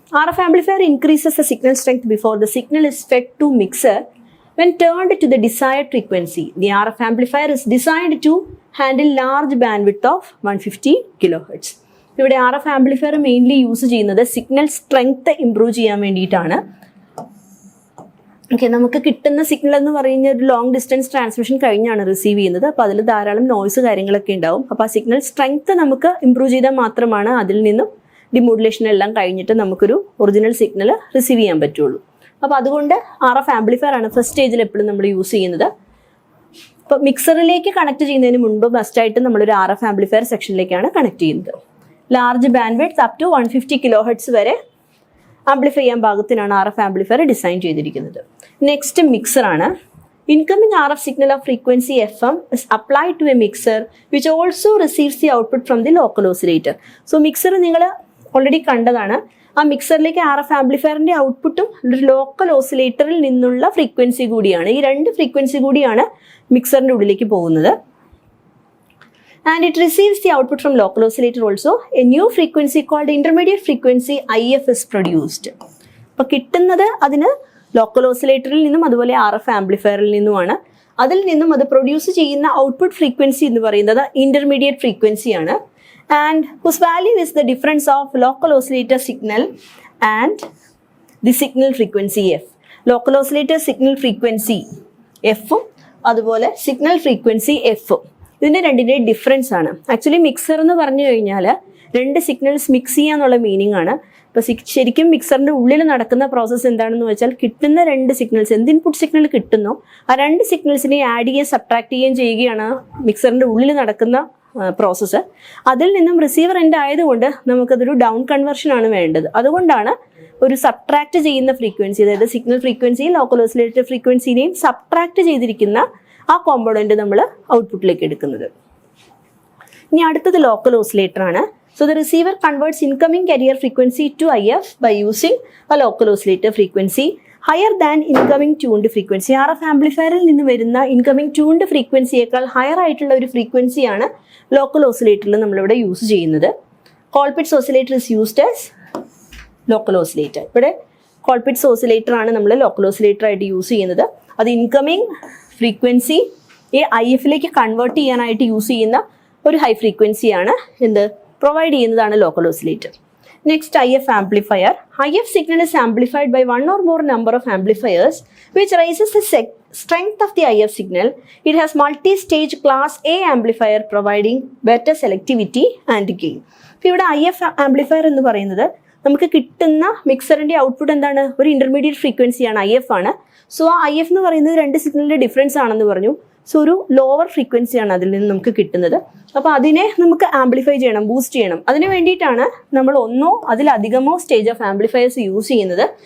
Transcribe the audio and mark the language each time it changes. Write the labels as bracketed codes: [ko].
[en] RF amplifier increases the signal strength before the signal is fed to mixer when turned to the desired frequency. The RF amplifier is designed to handle large bandwidth of 150 kHz. [ml] ഇവിടെ RF amplifier mainly use ചെയ്യുന്നത് signal strength improve ചെയ്യാൻ വേണ്ടിയിട്ടാണ്. Okay, നമുക്ക് കിട്ടുന്ന signal എന്ന് പറയുന്ന ഒരു long distance transmission കഴിഞ്ഞാണ് റിസീവ് ചെയ്യുന്നത്. അപ്പോൾ അതിൽ ധാരാളം നോയ്സ് കാര്യങ്ങളൊക്കെ ഉണ്ടാവും. അപ്പോൾ ആ സിഗ്നൽ സ്ട്രെങ്ത് നമുക്ക് ഇംപ്രൂവ് ചെയ്താൽ മാത്രമാണ് അതിൽ നിന്നും ഡിമോഡുലേഷൻ എല്ലാം കഴിഞ്ഞിട്ട് നമുക്കൊരു ഒറിജിനൽ സിഗ്നൽ റിസീവ് ചെയ്യാൻ പറ്റുള്ളൂ. അപ്പോൾ അതുകൊണ്ട് RF ആംപ്ലിഫയർ ആണ് ഫസ്റ്റ് സ്റ്റേജിൽ എപ്പോഴും നമ്മൾ യൂസ് ചെയ്യുന്നത്. അപ്പോൾ മിക്സറിലേക്ക് കണക്ട് ചെയ്യുന്നതിന് മുൻപ് മസ്റ്റായിട്ട് നമ്മളൊരു RF ആംപ്ലിഫയർ സെക്ഷനിലേക്കാണ് കണക്ട് ചെയ്യുന്നത്. Large bandwidth up to 150 kHz വരെ ആംപ്ലിഫൈ ചെയ്യാൻ പാകത്തിനാണ് RF ആംപ്ലിഫയർ ഡിസൈൻ ചെയ്തിരിക്കുന്നത്. Next മിക്സറാണ്. [en] Incoming RF signal of frequency FM is applied to a mixer which also receives the output from the local oscillator. [ml] So mixer നിങ്ങൾ already കണ്ടതാണ്. ആ മിക്സറിലേക്ക് RF ആംപ്ലിഫയറിൻ്റെ ഔട്ട്പുട്ടും ഒരു local ഓസിലേറ്ററിൽ നിന്നുള്ള frequency കൂടിയാണ്. ഈ 2 ഫ്രീക്വൻസി കൂടിയാണ് മിക്സറിൻ്റെ ഉള്ളിലേക്ക് പോകുന്നത്. [en] And it receives the output from local oscillator also. A new frequency called intermediate frequency IF is produced. [ml] അപ്പോൾ കിട്ടുന്നത് അതിന് ലോക്കൽ ഓസിലേറ്ററിൽ നിന്നും അതുപോലെ RF ആംപ്ലിഫയറിൽ നിന്നുമാണ്. അതിൽ നിന്നും അത് പ്രൊഡ്യൂസ് ചെയ്യുന്ന ഔട്ട്പുട്ട് ഫ്രീക്വൻസി എന്ന് പറയുന്നത് intermediate ഫ്രീക്വൻസിയാണ്. [en] And whose value is the difference of local oscillator signal and the signal frequency F. [ml] Local oscillator signal frequency എഫും അതുപോലെ സിഗ്നൽ ഫ്രീക്വൻസി എഫും ഇതിൻ്റെ രണ്ടിൻ്റെയും ഡിഫറൻസ് ആണ്. ആക്ച്വലി മിക്സർ എന്ന് പറഞ്ഞു കഴിഞ്ഞാൽ 2 സിഗ്നൽസ് മിക്സ് ചെയ്യാന്നുള്ള മീനിങ് ആണ്. ഇപ്പോൾ ശരിക്കും മിക്സറിൻ്റെ ഉള്ളിൽ നടക്കുന്ന പ്രോസസ്സ് എന്താണെന്ന് വെച്ചാൽ കിട്ടുന്ന 2 സിഗ്നൽസ്, എന്ത് ഇൻപുട്ട് സിഗ്നൽ കിട്ടുന്നോ ആ 2 സിഗ്നൽസിനെ ആഡ് ചെയ്യുകയും സബ്ട്രാക്ട് ചെയ്യുകയും ചെയ്യുകയാണ് മിക്സറിൻ്റെ ഉള്ളിൽ നടക്കുന്ന പ്രോസസ്സ്. അതിൽ നിന്നും റിസീവർ എൻഡ് ആയതുകൊണ്ട് നമുക്കതൊരു ഡൗൺ കൺവേർഷൻ ആണ് വേണ്ടത്. അതുകൊണ്ടാണ് ഒരു സബ്ട്രാക്ട് ചെയ്യുന്ന ഫ്രീക്വൻസി, അതായത് സിഗ്നൽ ഫ്രീക്വൻസിയും ലോക്കൽ ഓസിലേറ്റർ ഫ്രീക്വൻസിനെയും സബ്ട്രാക്ട് ചെയ്തിരിക്കുന്ന ആ കോമ്പോണൻറ്റ് നമ്മൾ ഔട്ട്പുട്ടിലേക്ക് എടുക്കുന്നത്. ഇനി അടുത്തത് ലോക്കൽ ഓസിലേറ്റർ ആണ്. [en] So the receiver converts incoming carrier frequency to IF by using a local oscillator frequency higher than incoming tuned frequency. [ml] RF ആംപ്ലിഫയറിൽ നിന്ന് വരുന്ന ഇൻകമിംഗ് ട്യൂൺഡ് ഫ്രീക്വൻസിയേക്കാൾ ഹയർ ആയിട്ടുള്ള ഒരു ഫ്രീക്വൻസിയാണ് ലോക്കൽ ഓസിലേറ്ററിൽ നമ്മളിവിടെ യൂസ് ചെയ്യുന്നത്. [en] Colpitts oscillator is used as local oscillator. [ml] ഇവിടെ Colpitts oscillator ആണ് നമ്മൾ ലോക്കൽ ഓസിലേറ്റർ ആയിട്ട് യൂസ് ചെയ്യുന്നത്. അത് ഇൻകമിംഗ് ഫ്രീക്വൻസി IFലേക്ക് കൺവേർട്ട് ചെയ്യാനായിട്ട് യൂസ് ചെയ്യുന്ന ഒരു ഹൈ ഫ്രീക്വൻസിയാണ് എന്ത് പ്രൊവൈഡ് ചെയ്യുന്നതാണ് local oscillator. Next IF amplifier. [en] IF signal is amplified by one or more number of amplifiers which raises the strength of the IF signal. It has multi-stage class A amplifier providing better selectivity and gain. [ml] ഇപ്പോൾ ഇവിടെ IF amplifier എന്ന് പറയുന്നത് നമുക്ക് കിട്ടുന്ന മിക്സറിന്റെ output എന്താണ്? ഒരു intermediate ഫ്രീക്വൻസിയാണ്, IF ആണ്. So ആ IF എന്ന് പറയുന്നത് രണ്ട് സിഗ്നലിന്റെ ഡിഫറൻസ് ആണെന്ന് പറഞ്ഞു. സോ ഒരു ലോവർ ഫ്രീക്വൻസിയാണ് അതിൽ നിന്ന് നമുക്ക് കിട്ടുന്നത്. അപ്പോൾ അതിനെ നമുക്ക് ആംപ്ലിഫൈ ചെയ്യണം, ബൂസ്റ്റ് ചെയ്യണം. അതിന് വേണ്ടിയിട്ടാണ് നമ്മൾ ഒന്നോ അതിലധികമോ സ്റ്റേജ് ഓഫ് ആംപ്ലിഫയേഴ്സ് യൂസ് ചെയ്യുന്നത്.